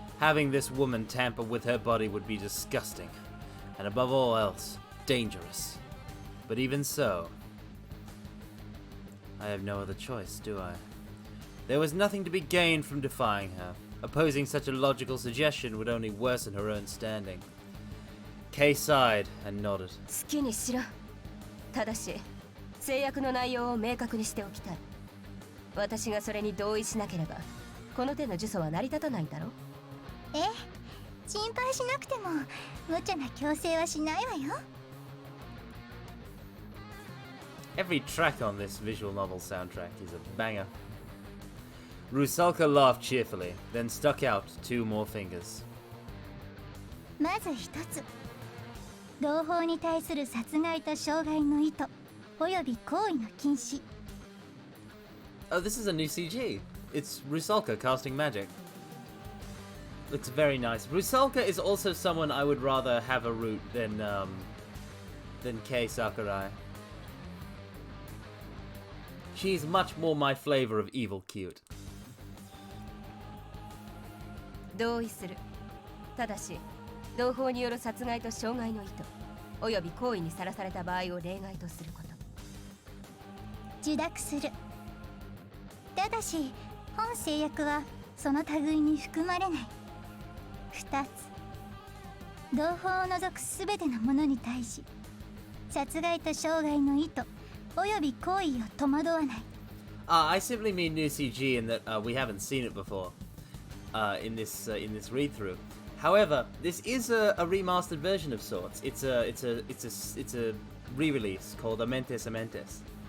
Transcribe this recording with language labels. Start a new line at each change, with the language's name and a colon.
English: Having this woman tamper with her body would be disgusting, and above all else, dangerous. But even so, I have no other choice, do I? There was nothing to be gained from defying her. Opposing such a logical suggestion would only worsen her own standing. Kay sighed and nodded.
Japanese: 好きにしろ。ただし制約の内容を明確にしておきたい。私がそれに同意しなければこの手の呪詛は成り立たないんだろ。ええ、心配しなくても無茶な強制はしないわよ。
English: Every track on this visual novel soundtrack is a banger. Rusalka laughed cheerfully, then stuck out 2 more fingers.
Japanese: まず一つ、同胞に対する殺害と傷害の意図および行為の禁止。
English: Oh, this is a new CG. It's Rusalka casting magic. It's very nice. Rusalka is also someone I would rather have a root than Kei Sakurai. She's much more my flavor of evil cute.
Japanese: 同意する。ただし同胞による殺害と傷害の意図および行為にさらされた場合を例外とすること。受諾する。ただし本制約はその類に含まれない。 2つ、同胞を除くすべてのものに対し殺害と傷害の意図および行為を戸惑わない。
English: I simply mean new CG in that we haven't seen it before in this read-through. However, this is a remastered version of sorts. It's a re-release called Amentes Amentes.